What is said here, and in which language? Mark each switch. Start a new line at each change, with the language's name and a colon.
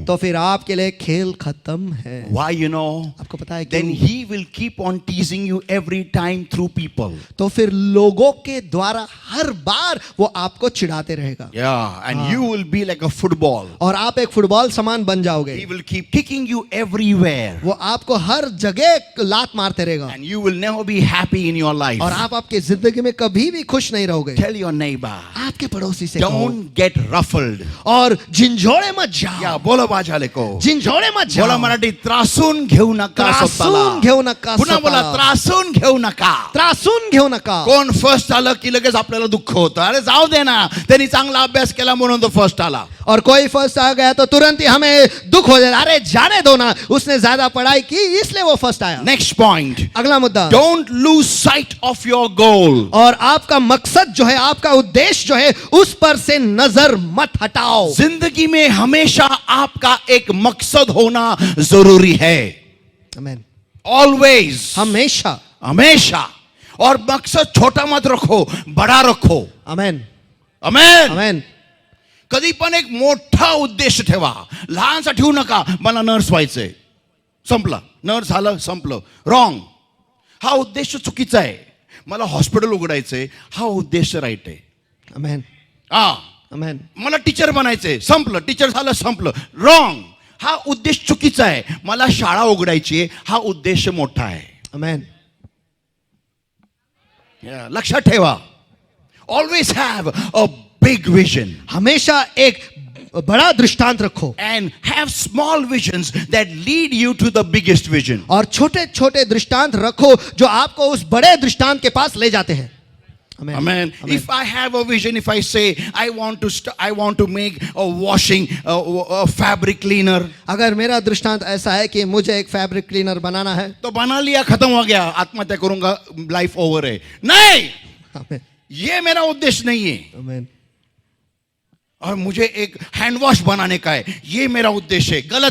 Hindi: तो फिर आपके लिए खेल खत्म है.
English: Why, you know?
Hindi: आपको पता है
English: Then
Hindi: क्यों?
English: he will keep on teasing you every time through people.
Hindi: तो फिर लोगों के द्वारा हर बार वो आपको चिढ़ाते रहेगा.
English: Yeah, and you will be like a football.
Hindi: और आप एक फुटबॉल समान बन जाओगे.
English: He will keep kicking you everywhere.
Hindi: वो आपको हर जगह जगह लात मारते रहेगा
English: and you will never be happy in your life.
Hindi: और आप आपकी जिंदगी में कभी भी खुश नहीं रहोगे।
English: Tell your neighbor,
Hindi: आपके पड़ोसी से कहो,
English: don't get ruffled.
Hindi: और झिंझोड़े मत जाओ,
Marathi: या बोला बाजाले को,
Hindi: झिंझोड़े मत
Marathi: बोला
Hindi: जाओ,
Marathi: मराठी त्रासून घेऊ नका त्रासून घेऊ नका पुन्हा बोला स्वतःला. त्रासून घेऊ नका. त्रासून घेऊ नका. कोण फर्स्ट आलं की लगेच आपल्याला दुःख होतं. अरे जाऊ दे ना, त्यांनी चांगला अभ्यास केला म्हणून तो फर्स्ट आला.
Hindi: और कोई फर्स्ट आ गया तो तुरंत ही हमें दुख हो जाता, अरे जाने दो ना, उसने ज्यादा पढ़ाई की इसलिए वो फर्स्ट आया।
English: next point,
Hindi: अगला मुद्दा,
English: Don't lose sight of your goal.
Hindi: और आपका मकसद जो है, आपका उद्देश्य जो है, उस पर से नजर मत हटाओ। जिंदगी में हमेशा आपका एक मकसद होना जरूरी है. आमीन।
English: always,
Hindi: हमेशा, हमेशा. और मकसद छोटा मत रखो, बड़ा रखो. आमीन, आमेन. आमीन।
Marathi: कधी पण एक मोठा उद्देश ठेवा, लहानसा ठेवू नका. मला नर्स व्हायचंय, संपला. नर्स झालं, संपलं. रॉंग. हा उद्देश चुकीचा आहे. मला हॉस्पिटल उघडायचंय, हा उद्देश राईट आहे. आमीन, आमीन। मला टीचर बनायचंय, संपलं. टीचर झालं, संपलं. रॉंग. हा उद्देश चुकीचा आहे. मला शाळा उघडायची आहे, हा उद्देश मोठा आहे. आमीन। लक्षात ठेवा.
English: Always have a big vision.
Hindi: हमेशा एक बड़ा दृष्टांत रखो,
English: and have small visions that lead you to the biggest vision.
Hindi: और छोटे छोटे दृष्टांत रखो जो आपको उस बड़े दृष्टांत के पास ले जाते हैं.
English: Amen. Amen. If I have a vision, if I say I want to make a washing a fabric cleaner,
Hindi: अगर मेरा दृष्टांत ऐसा है कि मुझे एक फैब्रिक क्लीनर बनाना है, तो बना लिया, खत्म हो गया, आत्महत्या करूंगा, लाइफ ओवर है. नहीं, आमीन, ये मेरा उद्देश्य नहीं है. आमीन। और मुझे एक हैंड वॉश बनाने का है, ये मेरा उद्देश्य है.